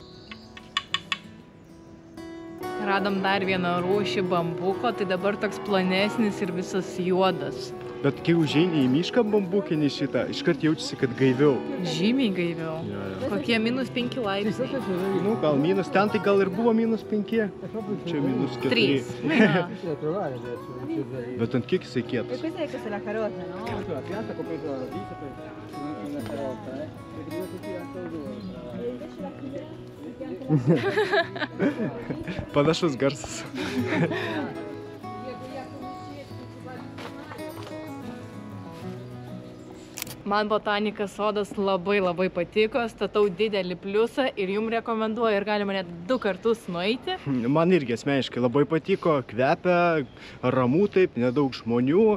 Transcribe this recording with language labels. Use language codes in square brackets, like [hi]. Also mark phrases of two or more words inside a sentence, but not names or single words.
[lt] Radom dar vieną rūšį bambuko, tai dabar toks plonesnis ir visas juodas. Bet kai užeini į mišką bambukinį šitą, iškart jaučiasi, kad gaiviau. Žymiai gaiviau. Kokie -5 laipsniai. Nu, gal minus, ten tai gal ir buvo -5. Čia -4. 3. Bet ant kiek jisai kietas? [it] Questa è la carota, no? La pianta compresa la radice, poi una carota, perché due così anche [lt] Panašus garsas. Man botanikos sodas labai patiko, statau didelį pliusą ir jums rekomenduoju ir galima net 2 kartus nueiti. Man irgi asmeniškai labai patiko, kvepia, ramu taip, nedaug žmonių.